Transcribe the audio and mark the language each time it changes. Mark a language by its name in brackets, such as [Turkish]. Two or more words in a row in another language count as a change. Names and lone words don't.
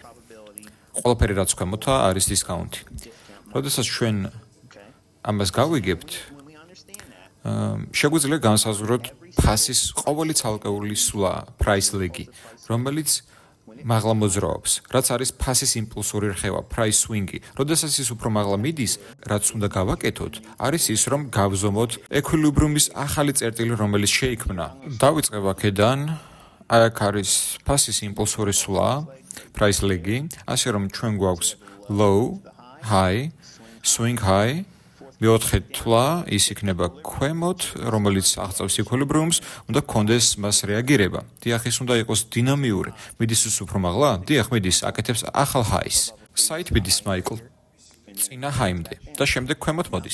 [Georgian] ყველაფერი რაც ქვემოთაა არის discount-ი. როდესაც ჩვენ ამას გავიგებთ, შეგვიძლია განსაზღვროთ ფასის ყოველი ცალკეული სულა, [English] price leg- [Georgian] ი, რომელიც მაღლა მოძრაობს, რაც არის ფასის იმპულსური რხევა, price swing-ი. როდესაც ის უფრო მაღლა მიდის, რაც უნდა გავაკეთოთ, არის ის, რომ გავზომოთ equilibrium-ის ახალი წერტილი, რომელიც შეიქმნა. დავიწყებ აქედან, აი აქ არის ფასის იმპულსური სულა, [English] price leg- [Georgian] ი, ასე რომ ჩვენ გვაქვს [English] low, high, swing high, [Georgian] მეოთხე თვლა ის იქნება ქვემოთ, რომელიც აღწევს equilibrium-ს, უნდა გქონდეს მას რეაგირება. დიახ, ის უნდა იყოს დინამიური. მიდის უფრო მაღლა? დიახ, მიდის, აკეთებს ახალ high-ს. საით მიდის, მაიკლ? წინა high-მდე და შემდეგ ქვემოთ მოდის.